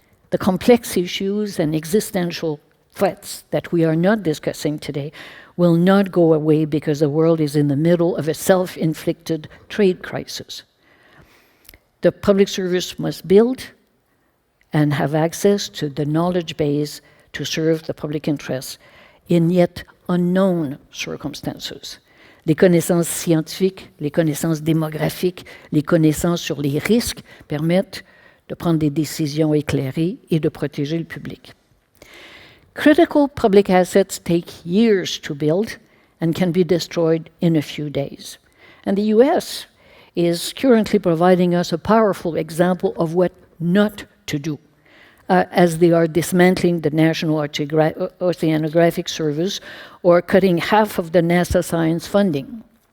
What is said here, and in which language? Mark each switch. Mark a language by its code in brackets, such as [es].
[en] The complex issues and existential threats that we are not discussing today will not go away because the world is in the middle of a self-inflicted trade crisis. The public service must build and have access to the knowledge base to serve the public interest in yet unknown circumstances. [fr] Les connaissances scientifiques, les connaissances démographiques, les connaissances sur les risques permettent de prendre des décisions éclairées et de protéger le public. [en] Critical public assets take years to build and can be destroyed in a few days. And the US is currently providing us a powerful example of what not to do as they are dismantling the National Oceanographic Service or cutting half of the NASA science funding.